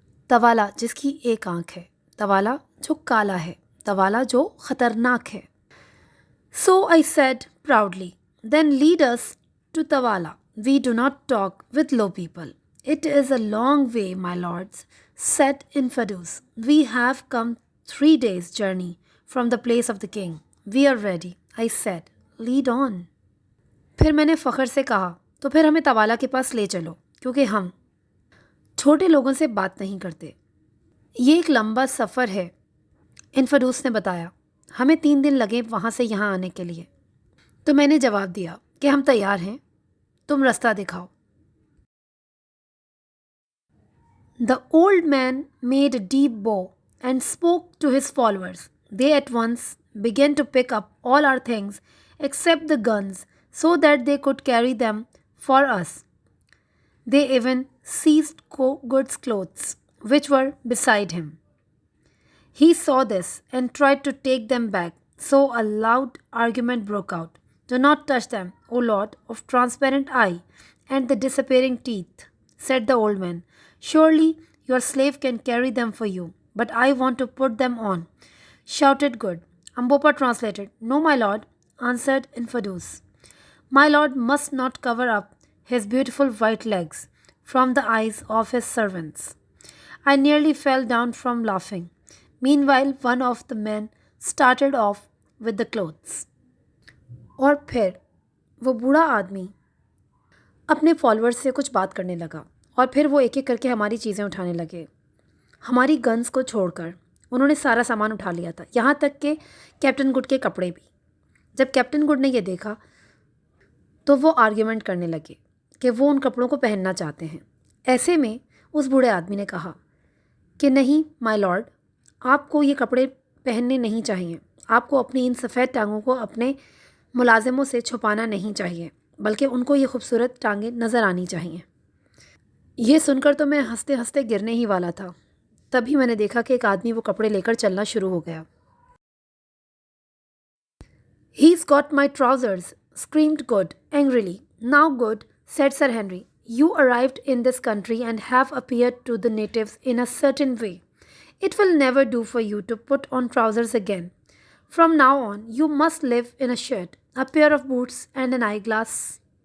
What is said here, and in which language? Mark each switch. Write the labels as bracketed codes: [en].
[hi] तवाला जिसकी एक आंख है, तवाला जो काला है, तवाला जो ख़तरनाक है। [en] So I said proudly, "Then lead us to Tavala. We do not talk with low people." "It is a long way, my lords," said Infidus. "We have come 3 days' journey from the place of the king. We are ready." I said, "Lead on." [hi] फिर मैंने फ़ख्र से कहा, तो फिर हमें तवाला के पास ले चलो, क्योंकि हम छोटे लोगों से बात नहीं करते। ये एक लंबा सफ़र है, इनफदूस ने बताया। हमें 3 दिन लगे वहाँ से यहाँ आने के लिए। तो मैंने जवाब दिया कि हम तैयार हैं, तुम रास्ता दिखाओ। [en] The old man made a deep bow and spoke to his followers. They at once began to pick up all our things except the guns so that they could carry them for us. They even seized Good's clothes, which were beside him. He saw this and tried to take them back, so a loud argument broke out. "Do not touch them, O Lord of transparent eye and the disappearing teeth," said the old man. "Surely your slave can carry them for you, but I want to put them on. shouted Good. Ambopa translated, No, my lord, answered Infidus. My lord must not cover up his beautiful white legs from the eyes of his servants. I nearly fell down from laughing. Meanwhile, one of the men started off with the clothes. [hi] और फिर वो बूढ़ा आदमी अपने followers से कुछ बात करने लगा और फिर वो एक एक करके हमारी चीज़ें उठाने लगे। हमारी गन्स को छोड़कर उन्होंने सारा सामान उठा लिया था, यहाँ तक कि कैप्टन गुड के कपड़े भी। जब कैप्टन गुड ने ये देखा तो वो आर्ग्यूमेंट करने लगे कि वो उन कपड़ों को पहनना चाहते हैं। ऐसे में उस बूढ़े आदमी ने कहा कि नहीं [en] my lord, [hi] आपको ये कपड़े पहनने नहीं चाहिए। आपको अपनी इन सफ़ेद टांगों को अपने मुलाजिमों से छुपाना नहीं चाहिए, बल्कि उनको ये खूबसूरत टांगें नज़र आनी चाहिए। ये सुनकर तो मैं हंसते हंसते गिरने ही वाला था। तभी मैंने देखा कि एक आदमी वो कपड़े लेकर चलना शुरू हो गया। [en] He's got my trousers, screamed Good angrily. Now, Good, said Sir Henry, you arrived in this country and have appeared to the natives in a certain way. It will never do for you to put on trousers again. From now on, you must live in a shirt, a pair of boots, and an eyeglass.